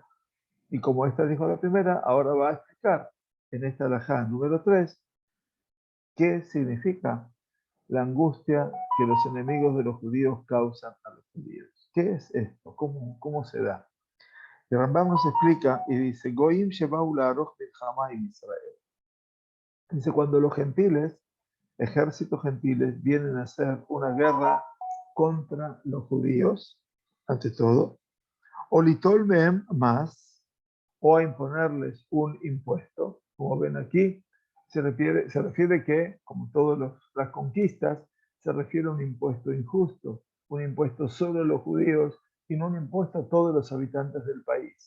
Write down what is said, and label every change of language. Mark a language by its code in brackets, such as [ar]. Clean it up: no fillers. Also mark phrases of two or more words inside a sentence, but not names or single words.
[es] Y como esta dijo la primera, ahora va a explicar en esta alajá número 3 qué significa la angustia que los enemigos de los judíos causan a los judíos. ¿Qué es esto? ¿Cómo se da? El Rambam nos explica y dice, [he] גויים שבאו לערוך מלחמה en Israel. [es] Dice, cuando los gentiles, ejércitos gentiles, vienen a hacer una guerra contra los judíos, ante todo, [he] או ליטול מהם [es] más, o a imponerles un impuesto. Como ven aquí, se refiere que, como todas las conquistas, se refiere a un impuesto injusto, un impuesto solo a los judíos y no un impuesto a todos los habitantes del país.